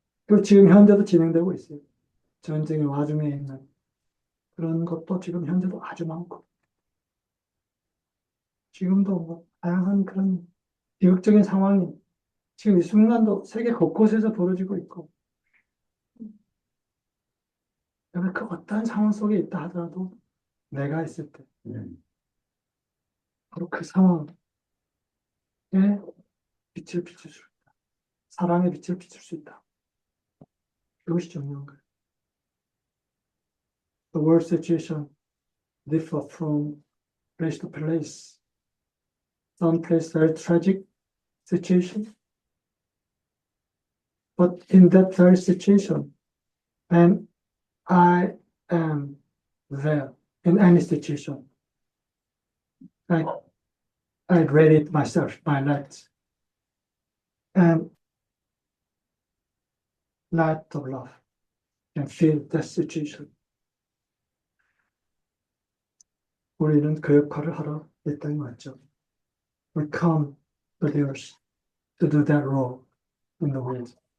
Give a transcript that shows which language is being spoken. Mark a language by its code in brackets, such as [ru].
[ko] 그리고 지금 현재도 진행되고 있어요. 전쟁의 와중에 있는 그런 것도 지금 현재도 아주 많고 지금도 뭐 다양한 그런 비극적인 상황이 지금 이 순간도 세계 곳곳에서 벌어지고 있고 그 어떠한 상황 속에 있다 하더라도 내가 있을 때 바로 그 상황에 빛을 비출 수 있다. 사랑의 빛을 비출 수 있다. 그것이 중요한 거예요. [en] The world situation differ from place to place. Some place very tragic situation. But in that very situation, and I am there in any situation. I read it myself, my light. And light of love can feel that situation. [ko] 우리는 그 역할을 하러 이 땅에 왔죠. [en] We come to the earth to do that role in the world.